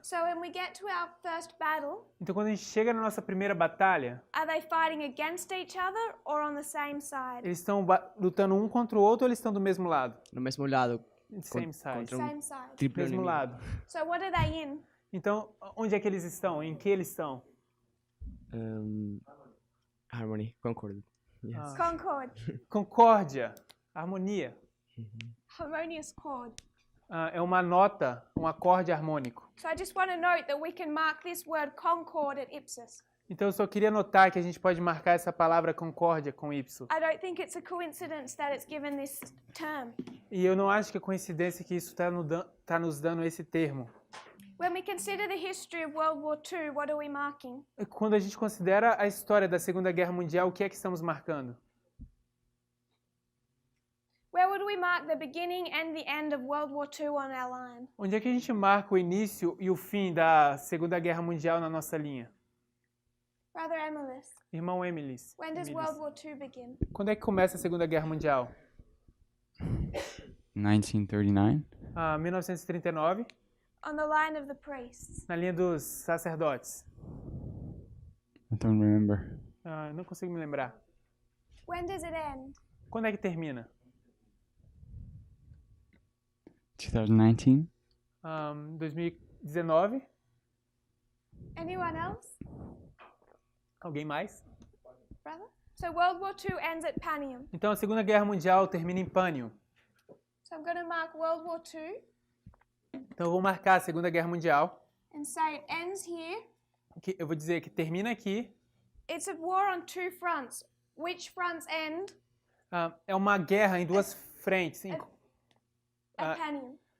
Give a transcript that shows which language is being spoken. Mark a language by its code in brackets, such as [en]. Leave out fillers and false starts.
[en] So when we get to our first battle, [pt] Então, quando a gente chega na nossa primeira batalha, [en] are they fighting against each other or on the same side? [pt] eles estão lutando um contra o outro ou eles estão do mesmo lado? No mesmo lado. [en] Same side. [pt] Contra [en] Same side. [pt] triplo Mesmo inimigo. lado. [en] So what are they in? [pt] Então, onde é que eles estão? Em que eles estão? [en] Harmony. Concord. Yes. Concord. [pt] Concórdia, harmonia. [en] Harmonious chord. [pt] É uma nota, um acorde harmônico. [en] So I just want to note that we can mark this word concord at Ipsus. [pt] Então, eu só queria notar que a gente pode marcar essa palavra concórdia com Y. [en] I don't think it's a coincidence that it's given this term. [pt] E eu não acho que é coincidência que isso está nos dando esse termo. [en] When we consider the history of World War II, what are we marking? [pt] Quando a gente considera a história da Segunda Guerra Mundial, o que é que estamos marcando? [en] Where would we mark the beginning and the end of World War II on our line? [pt] Onde é que a gente marca o início e o fim da Segunda Guerra Mundial na nossa linha? [en] Brother Emilis, [pt] Irmão Emilis. [en] when does World War II begin? [pt] Quando é que começa a Segunda Guerra Mundial? [en] 1939. [pt] 1939, [en] On the line of the priests. [pt] na linha dos sacerdotes. [en] I don't remember. [pt] Não consigo me lembrar. [en] When does it end? [pt] Quando é que termina? [en] 2019. [pt] 2019. [en] Anyone else? [pt] Alguém mais? [en] Brother? So World War II ends at Panium. [pt] Então a Segunda Guerra Mundial termina em Pânio. [en] So I'm going to mark World War II [pt] Então eu vou marcar a Segunda Guerra Mundial. [en] and say it ends here [pt] Eu vou dizer que termina aqui [en] It's a war on two fronts. Which fronts end? [pt] É uma guerra em duas frentes. [en] At Panium.